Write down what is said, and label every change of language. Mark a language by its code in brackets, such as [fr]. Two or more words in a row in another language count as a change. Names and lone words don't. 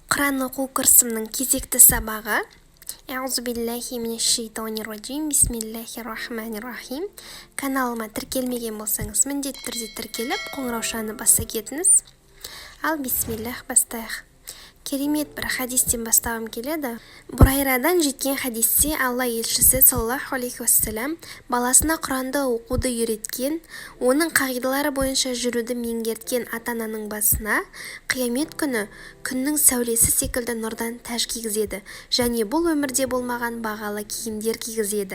[kk] Құран оқу курсымның кезекті сабағы. [ar] أعوذ بالله من الشيطان الرجيم. بسم الله الرحمن الرحيم. [kk] Каналыма тіркелмеген болсаңыз, міндетті түрде тіркеліп, қоңыраушаны баса кетіңіз. Ал бисмиллах, бастайық. Керемет бір хадистен бастағым келеді. Бурайрадан жеткен хадисте Алла елшісі [ar] صلى الله عليه وسلم [kk] баласына Құранды оқуды үйреткен, оның қағидалары бойынша жүруді меңгерткен ата-ананың басына қиямет күні күннің сәулесі секілді нұрдан тәж кигізеді, және бұл өмірде болмаған бағалы киімдер кигізеді.